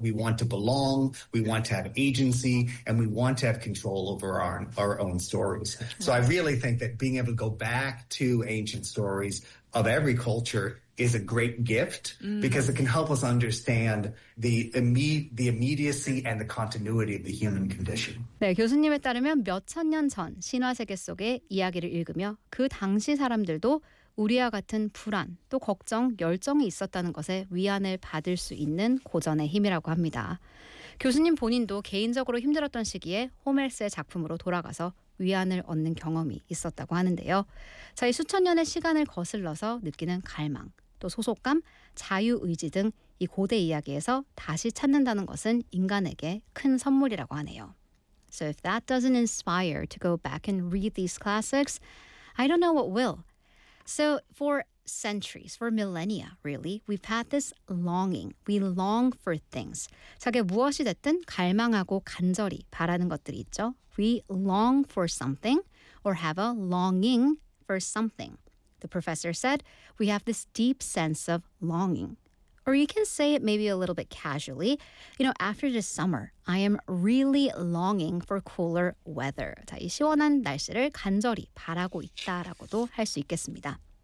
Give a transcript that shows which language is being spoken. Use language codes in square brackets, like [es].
[en] We want to belong, we want to have agency, and we want to have control over our own stories. So I really think that being able to go back to ancient stories of every culture is a great gift because it can help us understand the immediacy and the continuity of the human condition. [ko] 네, 교수님에 따르면 몇천 년 전 신화 세계 속의 이야기를 읽으며 그 당시 사람들도 우리와 같은 불안, 또 걱정, 열정이 있었다는 것에 위안을 받을 수 있는 고전의 힘이라고 합니다. 교수님 본인도 개인적으로 힘들었던 시기에 호메르스의 작품으로 돌아가서 위안을 얻는 경험이 있었다고 하는데요. 자, 이 수천 년의 시간을 거슬러서 느끼는 갈망, 또 소속감, 자유의지 등 이 고대 이야기에서 다시 찾는다는 것은 인간에게 큰 선물이라고 하네요. [en] So if that doesn't inspire to go back and read these classics, I don't know what will. So for centuries, for millennia, really, we've had this longing. We long for things. [ko] 자기 무엇이 됐든 갈망하고 간절히 바라는 것들이 있죠. [en] We long for something or have a longing for something. The professor said, we have this deep sense of longing. Or you can say it maybe a little bit casually. You know, after this summer, I am really longing for cooler weather. [ko] 자, 이 시원한 날씨를 간절히 바라고 있다라고도 할 수 있겠습니다.